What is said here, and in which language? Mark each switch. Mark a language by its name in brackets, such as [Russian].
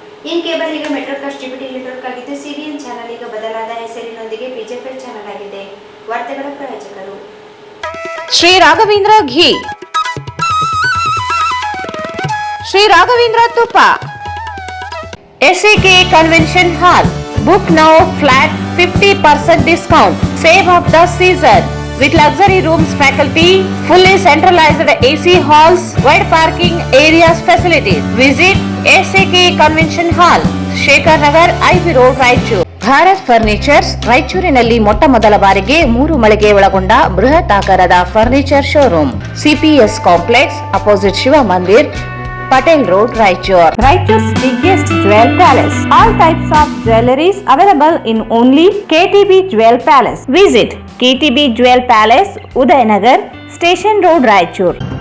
[Kannada] In cable ಈಗ ಮೆಟ್ರೋಕಾಸ್ಟ್ DBT network ಆಗಿದ್ದು CBN channel ಈಗ ಬದಲಾದ ಹೆಸರಿನೊಂದಿಗೆ ಪಿಜಿಎಫ್ಎಲ್ ಚಾನೆಲ್ ಆಗಿದೆ. ವಾರ್ತೆಗಳ ಪ್ರಾಯೋಜಕರು ಶ್ರೀ ರಾಘವೇಂದ್ರ ಘೀ, ಶ್ರೀ ರಾಘವೇಂದ್ರ ತುಪ್ಪ, SAK convention hall. [English] Book now flat 50% discount. Save of the season with luxury rooms, faculty, fully centralized AC halls, wide parking areas facilities. Visit SAK Convention Hall, Shekhar Nagar, IB Road, Raichur. [Kannada] Bharat furnitures ರಾಯಚೂರಿನಲ್ಲಿ ಮೊಟ್ಟ ಮೊದಲ ಬಾರಿಗೆ 3 ಮಳಿಗೆ ಒಳಗೊಂಡ ಬೃಹತ್ ಆಕಾರದ furniture showroom. CPS complex opposite Shiva Mandir, Patel Road, Raichur. [English] Raichur's biggest jewel palace. All types of jewelries available in only KTB Jewel Palace. Visit KTB Jewel Palace, Udayanagar, Station Road, Raichur.